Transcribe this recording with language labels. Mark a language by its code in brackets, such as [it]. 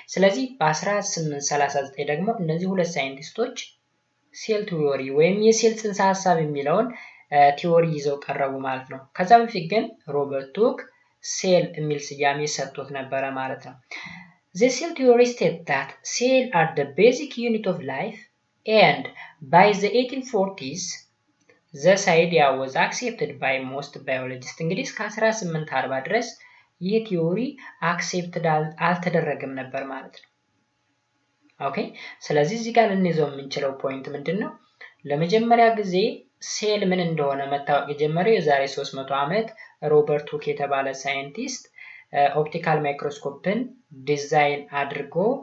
[am] ስለዚህ በ1839 ደግሞ እነዚህ ሁለት ሳይንቲስቶች ሴል ቲዮሪ ወይም የሴል ጽንሰ ሐሳብ የሚለውን ቲዮሪ ይዘው ቀረቡ ማለት ነው። [en] ከዛ በፊት ግን ሮበርት ሁክ ሴል የሚል ስያሜ ሰጥቶት ነበረ ማለት ነው። The cell theory states that cells are the basic unit of life and by the 1840s this idea was accepted by most biologists. [am] እንግዲህ እስከ 1840 ድረስ ይህ ቲዮሪ አክሴፕትድ አልተደረገም ነበር ማለት ነው። ኦኬ ስለዚህ እዚህ ጋር ልንይዘው የምንችለው ፖይንት ምንድን ነው? ለመጀመሪያ ጊዜ ሴል ምን እንደሆነ መታወቅ የጀመረው የዛሬ 300 ዓመት ሮበርት ሁክ የተባለ ሳይንቲስት ኦፕቲካል ማይክሮስኮፕን ዲዛይን አድርጎ